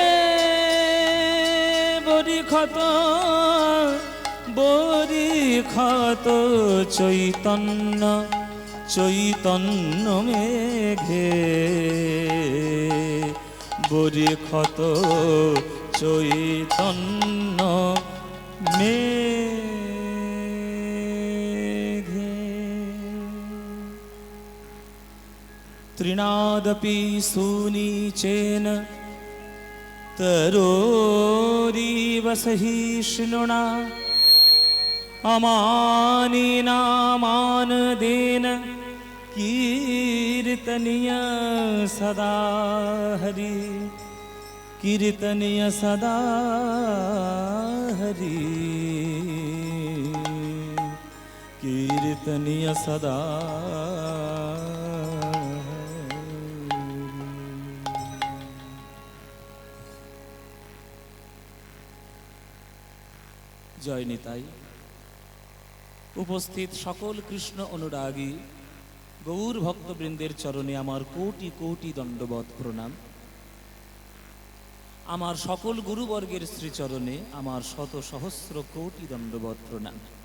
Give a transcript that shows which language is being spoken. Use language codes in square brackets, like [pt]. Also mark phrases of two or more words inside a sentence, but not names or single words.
[bn] বরিখত বরিখত চৈতন্য চৈতন্য মেঘে বরিখত চৈতন্য [sa] মেঘে তৃণাদপি সুনীচেন তরোরিব সহিষ্ণুনা अमानिनामान कीर्तनीय सदा हरि कीर्तनीय सदा हरि कीर्तनीय सदा जय निताई [bn] উপস্থিত সকল কৃষ্ণ অনুরাগী গৌর ভক্তবৃন্দের চরণে আমার কোটি কোটি দণ্ডবত প্রণাম। আমার সকল গুরুবর্গের শ্রীচরণে আমার শত সহস্র কোটি দণ্ডবত প্রণাম।